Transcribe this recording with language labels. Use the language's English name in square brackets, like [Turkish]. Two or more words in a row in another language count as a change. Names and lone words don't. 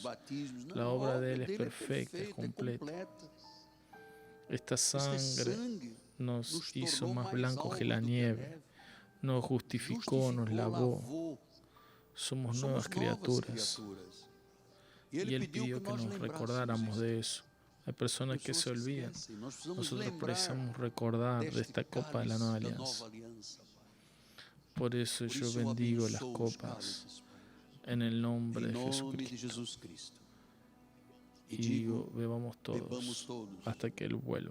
[Spanish] La obra de Él es perfecta, es completa. Esta sangre nos hizo más blancos que la nieve. Nos justificó, nos lavó. Somos nuevas criaturas. [Portuguese] E [Spanish] Y Él [Portuguese] pediu [Spanish] pidió [Portuguese] que [Spanish] que [Portuguese] nós [Spanish] nos [Portuguese] lembrássemos [Spanish] recordáramos [Portuguese] isso. [Spanish] de eso. Hay personas que se olvidan. [Portuguese] Nós precisamos [Spanish] Nosotros [Portuguese] lembrar [Spanish] precisamos recordar de [Portuguese] deste [Spanish] esta copa de la nueva [Portuguese] cálice da [Spanish] alianza. [Portuguese] nova aliança, Pai. [Spanish] Por eso [Portuguese] Por [Spanish] yo [Portuguese] isso eu [Spanish] bendigo las [Portuguese] abençoo os [Spanish] copas [Portuguese] cálices, Pai. [Spanish] en el nombre [Portuguese] Em [Spanish] de [Portuguese] nome de [Spanish] Jesucristo. [Portuguese] Jesus Cristo. E [Spanish] Y digo, [Portuguese] digo, [Spanish] bebamos [Portuguese] bebamos [Spanish] todos [Portuguese] todos [Spanish] hasta que Él vuelva.